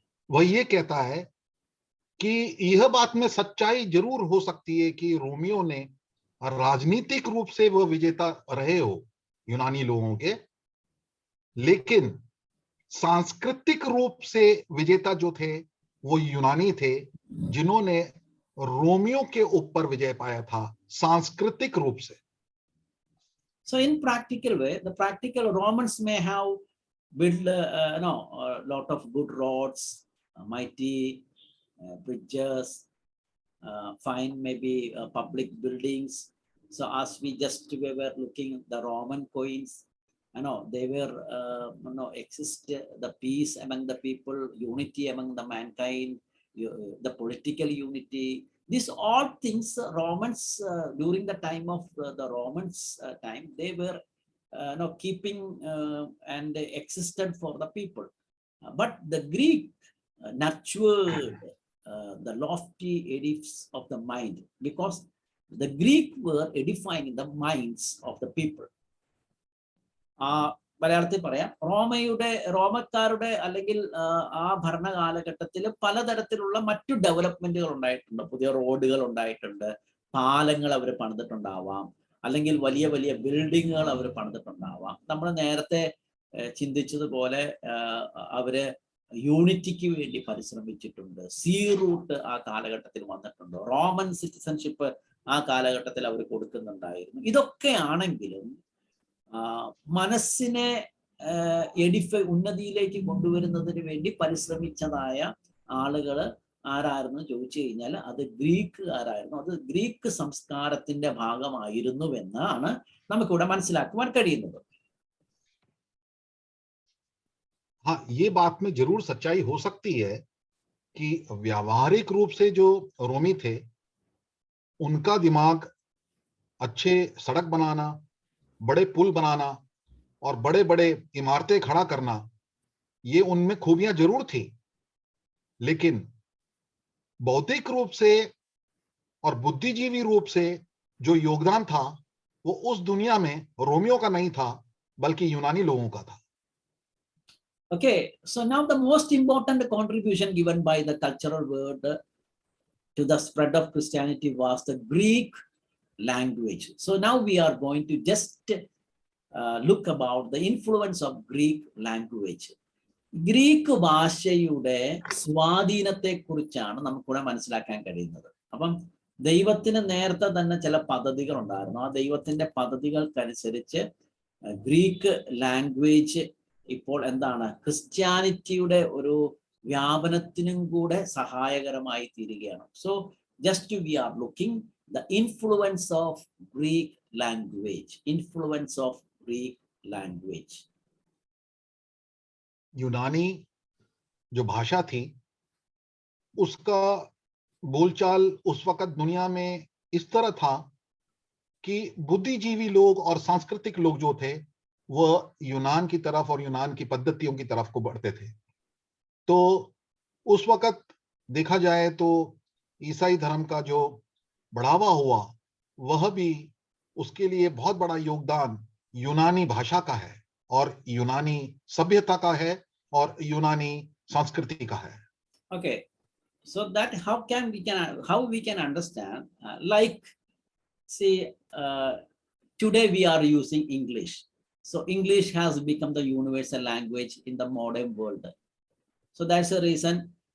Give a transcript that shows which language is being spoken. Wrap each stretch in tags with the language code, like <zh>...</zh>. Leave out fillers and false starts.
<hi>वह ये कहता है कि यह बात में सच्चाई जरूर हो सकती है कि रोमियो ने राजनीतिक रूप से वह विजेता रहे हो यूनानी लोगों के, लेकिन सांस्कृतिक रूप से विजेता जो थे वो यूनानी थे, जिन्होंने रोमियो के ऊपर विजय पाया था सांस्कृतिक रूप से.</hi> <en>So in practical way, the practical Romans may have build a lot of good roads, mighty bridges, fine maybe public buildings. So as we just were looking at the Roman coins, they were exist the peace among the people, unity among the mankind, the political unity. These all things Romans during the time of the Romans time, they were keeping and they existed for the people. But the Greek nurtured the lofty edifice of the mind, because the Greek were edifying the minds of the people.</en> <ml>മലയാളത്തിൽ പറയാം, റോമക്കാരുടെ അല്ലെങ്കിൽ ആ ഭരണകാലഘട്ടത്തിൽ പലതരത്തിലുള്ള മറ്റു ഡെവലപ്മെന്റുകൾ ഉണ്ടായിട്ടുണ്ട്. പുതിയ റോഡുകൾ ഉണ്ടായിട്ടുണ്ട്, പാലങ്ങൾ അവർ പണിതിട്ടുണ്ടാവാം, അല്ലെങ്കിൽ വലിയ വലിയ ബിൽഡിങ്ങുകൾ അവർ പണിതിട്ടുണ്ടാവാം. നമ്മൾ നേരത്തെ ചിന്തിച്ചതുപോലെ അവര് യൂണിറ്റിക്ക് വേണ്ടി പരിശ്രമിച്ചിട്ടുണ്ട്. സീ റൂട്ട് ആ കാലഘട്ടത്തിൽ വന്നിട്ടുണ്ട്. റോമൻ സിറ്റിസൺഷിപ്പ് ആ കാലഘട്ടത്തിൽ അവർ കൊടുക്കുന്നുണ്ടായിരുന്നു. ഇതൊക്കെ ആണെങ്കിലും മനസ്സിനെ ഉന്നതിയിലേക്ക് കൊണ്ടുവരുന്നതിന് വേണ്ടി പരിശ്രമിച്ചതായ ആളുകൾ ആരായിരുന്നു ചോദിച്ചു കഴിഞ്ഞാൽ അത് ഗ്രീക്കുകാരായിരുന്നു. അത് ഗ്രീക്ക് സംസ്കാരത്തിന്റെ ഭാഗമായിരുന്നുവെന്നാണ് നമുക്കിവിടെ മനസ്സിലാക്കുവാൻ കഴിയുന്നത്.</ml> <hi>हाँ, ये बात में जरूर सच्चाई हो सकती है कि व्यावहारिक रूप से जो रोमी थे उनका दिमाग अच्छे सड़क बनाना, बड़े पुल बनाना और बड़े बड़े इमारतें खड़ा करना, ये उनमें खूबियां जरूर थी, लेकिन बौद्धिक रूप से और बुद्धिजीवी रूप से जो योगदान था वो उस दुनिया में रोमियों का नहीं था, बल्कि यूनानी लोगों का था.</hi> <en>Okay, so now the most important contribution given by the cultural world to the spread of Christianity was the Greek language. So now we are going to just look about the influence of Greek language.</en> <ml>Greek ഭാഷയുടെ സ്വാധീനത്തെ കുറിച്ചാണ് നമുക്കിവിടെ മനസ്സിലാക്കാൻ കഴിയുന്നത്. അപ്പം ദൈവത്തിന് നേരത്തെ തന്നെ ചില പദ്ധതികൾ ഉണ്ടായിരുന്നു. ആ ദൈവത്തിന്റെ പദ്ധതികൾക്കനുസരിച്ച് ഗ്രീക്ക് ലാംഗ്വേജ് ഇപ്പോൾ എന്താണ്, ക്രിസ്ത്യാനിറ്റിയുടെ ഒരു വ്യാപനത്തിനും കൂടെ സഹായകരമായി തീരുകയാണ്.</ml> <en>So just we are looking the influence of Greek language. Influence of Greek language.</en> <hi>यूनानी जो भाषा थी उसका बोलचाल उस वक्त दुनिया में इस तरह था कि बुद्धिजीवी लोग और सांस्कृतिक लोग जो थे वह यूनान की तरफ और यूनान की पद्धतियों की तरफ को बढ़ते थे. तो उस वक्त देखा जाए तो ईसाई धर्म का जो बढ़ावा हुआ वह भी उसके लिए बहुत बड़ा योगदान यूनानी भाषा का है और यूनानी सभ्यता का है और यूनानी संस्कृति का है.</hi> <en>Okay, so that how we can understand like see today we are using English. So English has become the universal language in the modern world. So that's the reason.</en>